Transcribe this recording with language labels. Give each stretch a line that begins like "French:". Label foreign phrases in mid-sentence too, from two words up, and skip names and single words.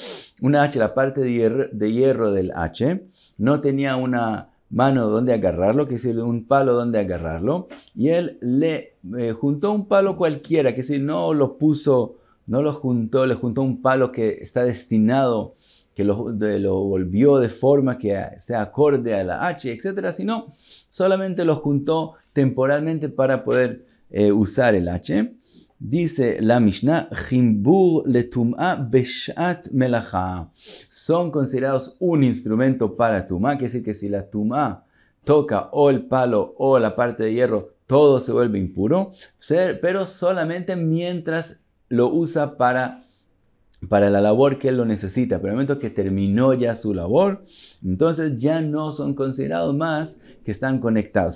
Spanish: la parte de hierro del H, no tenía una mano donde agarrarlo, que es decir, un palo donde agarrarlo, y él le juntó un palo cualquiera, que es decir, no lo juntó, le juntó un palo que está destinado, que lo volvió de forma que sea acorde a la H, etc., sino solamente lo juntó temporalmente para poder usar el H. Dice la Mishnah,
Hebrew: חיבור לטומאה בשעת מלאכה.
Spanish: Son considerados un instrumento para tum'a, que decir que si la tum'a toca o el palo o la parte de hierro, todo se vuelve impuro, pero solamente mientras lo usa para la labor que él lo necesita. Pero en el momento que terminó ya su labor, entonces ya no son considerados más que están conectados.